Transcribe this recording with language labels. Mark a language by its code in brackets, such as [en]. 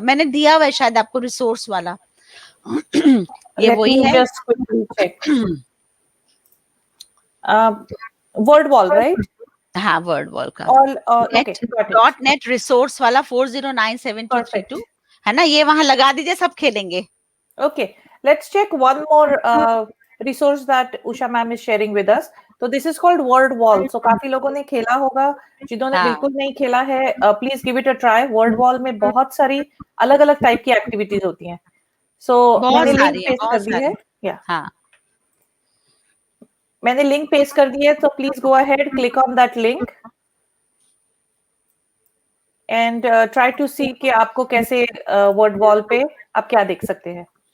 [hi] मैंने दिया हुआ है शायद आपको रिसोर्स वाला. ये वही है. [en] Just quickly check. Word wall right. [hi] हाँ, वर्ड वॉल का [en] All okay. [hi] Dot net resource वाला 40972332 है ना. ये वहां लगा दीजिए, सब खेलेंगे. [en] Okay, let's check one more resource that Usha ma'am is sharing with us. So this is called Word Wall. [hi] So काफी लोगों ने खेला होगा. जिन्होंने बिल्कुल नहीं खेला है, [en] please give it a try. [hi] Word Wall में बहुत सारी अलग-अलग टाइप की एक्टिविटीज होती हैं. So मैंने लिंक पेस्ट कर दी है. [en] Yeah. [hi] हाँ, मैंने लिंक पेस्ट कर दी है. [en] So please go ahead, click on that link and try to see [hi] कि आपको कैसे Word Wall पे आप क्या देख सकते हैं.